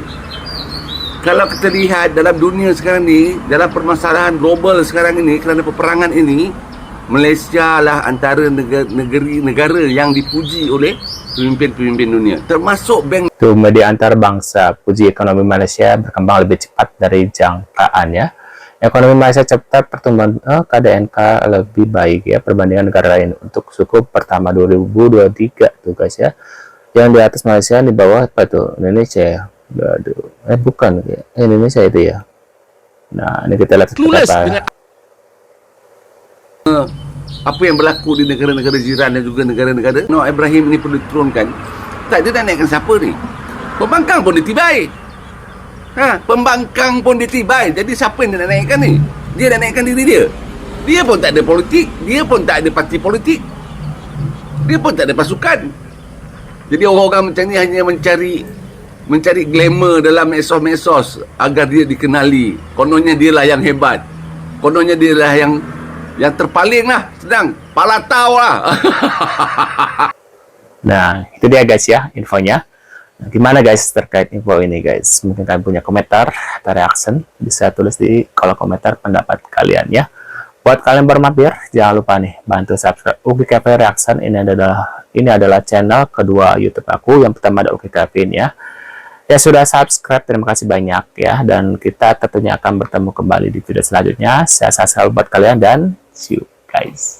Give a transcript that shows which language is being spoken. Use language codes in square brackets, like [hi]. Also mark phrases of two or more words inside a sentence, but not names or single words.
[ms] Kalau kita lihat dalam dunia sekarang ni, dalam permasalahan global sekarang ini, kerana peperangan ini, Malaysia lah antara negara yang dipuji oleh pemimpin-pemimpin dunia, termasuk bank. Itu media antarbangsa, puji ekonomi Malaysia berkembang lebih cepat dari jangkaan ya. Ekonomi Malaysia cepat, pertumbuhan KDNK lebih baik ya perbandingan negara lain. [id] Untuk suku pertama 2023 tuh guys ya. Yang di atas Malaysia, di bawah apa tuh? Indonesia ya. Aduh. Bukan ya. Indonesia itu ya. Nah, ini kita lihat apa. [ms] Apa yang berlaku di negara-negara jiran dan juga negara-negara. Ibrahim ini perlu diturunkan. Tak, dia nak naikkan siapa ni? Pembangkang pun ditibai. Pembangkang pun ditibai. Jadi siapa yang dia nak naikkan ni? Dia nak naikkan diri dia. Dia pun tak ada politik. Dia pun tak ada parti politik. Dia pun tak ada pasukan. Jadi orang-orang macam ni hanya mencari glamour dalam medsos agar dia dikenali. Kononnya dia lah yang hebat. Kononnya dia lah yang terpaling lah. Sedang palatau lah. [id] Nah, itu dia guys ya infonya. Nah, gimana guys terkait info ini guys? Mungkin kalian punya komentar atau reaction, bisa tulis di kolom komentar pendapat kalian ya. Buat kalian baru mampir, jangan lupa nih bantu subscribe Uki Kevin Reaction. Ini adalah channel kedua YouTube aku. Yang pertama ada Uki Kevin ya. Ya sudah subscribe, terima kasih banyak ya. Dan kita tentunya akan bertemu kembali di video selanjutnya. Saya selalu buat kalian dan [en] see you guys.